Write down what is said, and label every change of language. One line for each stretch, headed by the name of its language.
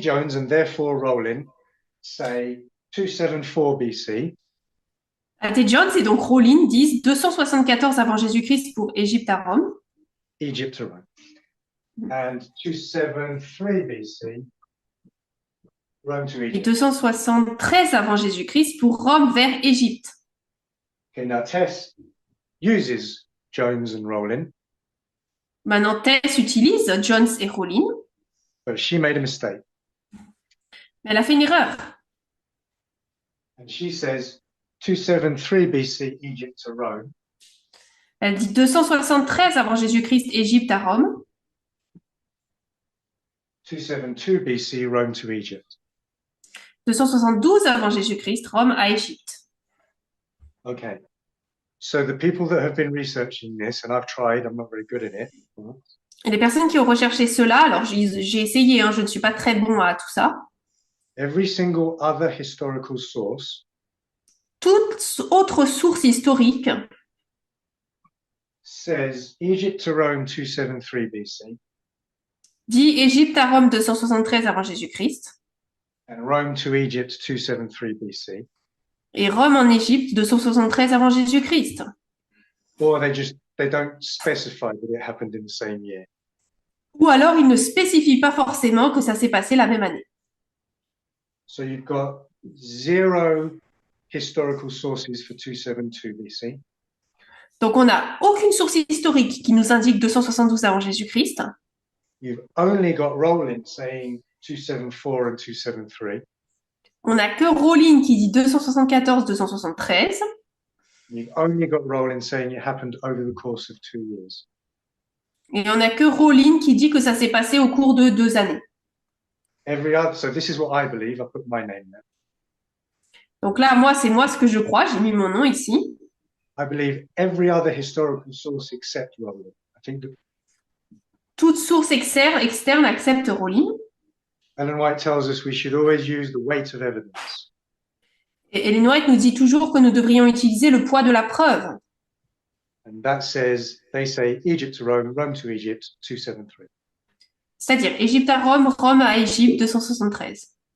English: Jones and therefore Rowling say 274 BC, A.T.
French: Jones et donc Rowling disent 274 avant Jésus-Christ pour Égypte à Rome,
English: Egypt to Rome, and 273 BC, Rome to
French: et
English: Egypt.
French: 273 avant Jésus-Christ pour Rome vers Égypte.
English: Okay, now Tess uses Jones and Rowling,
French: Maintenant, Tess utilise Jones et Rowling,
English: but she made a mistake.
French: mais elle a fait une erreur.
English: And she says 273 BC, Egypt to Rome,
French: Elle dit 273 avant Jésus-Christ, Égypte à Rome,
English: 272 BC, Rome to Egypt.
French: 272 avant Jésus-Christ, Rome à Égypte.
English: Okay. So the people that have been researching this, and I've tried, I'm not very good at it.
French: Et les personnes qui ont recherché cela, alors j'ai essayé, je ne suis pas très bon à tout ça.
English: Every single other historical source
French: Toute autre source historique
English: says Egypt to Rome 273 BC
French: dit Égypte à Rome 273 avant Jésus-Christ
English: and Rome to Egypt 273 BC,
French: et Rome en Égypte 273 avant Jésus-Christ.
English: or they don't specify that it happened in the same year.
French: Ou alors ils ne spécifient pas forcément que ça s'est passé la même année.
English: So you've got 0 historical sources for 272 BC.
French: Donc on n'a aucune source historique qui nous indique 272 avant Jésus-Christ.
English: You've only got Rowling saying 274 and 273.
French: On n'a que Rowling qui dit 274, 273.
English: You've only got Rowling saying it happened over the course of 2 years.
French: Et on n'a que Rowling qui dit que ça s'est passé au cours de 2 années.
English: So this is what I believe. I put my name there.
French: Donc là, c'est moi ce que je crois. J'ai mis mon nom ici.
English: I believe every other historical source except Rowling. I think that
French: Toute source externe accepte Rowling.
English: Ellen White tells us we should always use the weight of evidence.
French: Et Ellen White nous dit toujours que nous devrions utiliser le poids de la preuve.
English: And that says, they say Egypt to Rome, Rome to Egypt, 273.
French: C'est-à-dire Égypte à Rome, Rome à Égypte, 273.